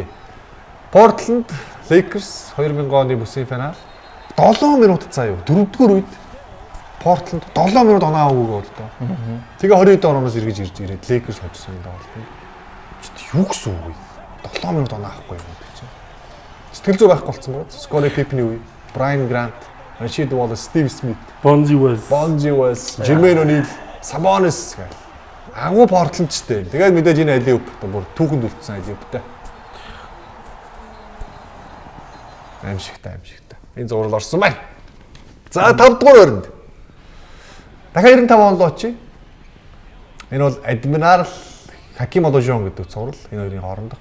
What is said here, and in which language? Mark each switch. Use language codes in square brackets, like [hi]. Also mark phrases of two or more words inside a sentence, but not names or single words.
[mn] Portland Lakers 2000 оны бүсийн финал 7 минут заа юу 4-р үед Portland 7 минут оноо аваагүй болдоо. Тэгээ 20 оноос эргэж ирж ирээд Lakers хожсон юм даа болтоо. Юу гэсэн үг вэ? 7 минут оноо авахгүй юм гэдэг чинь. Сэтгэл зүй байхгүй болсон гоо. Scottie Pippen үе, Brian Grant, Rashid Wallace, Steve Smith, Bonzi Wells, Jermaine O'Neal, Sabonis гэх. Агуу Portland-чтэй. Тэгээд мэдээж энэ алиуп бүр түүхэнд үлдсэн алиуптай. Аимшигтай. Энэ зурвал орсон байна. За 5-р оронд. Дахиад 95 он руу очие. Энэ бол Admiral Hakeem Olajuwon гэдэг зурвал энэ хоёрын хоорондох.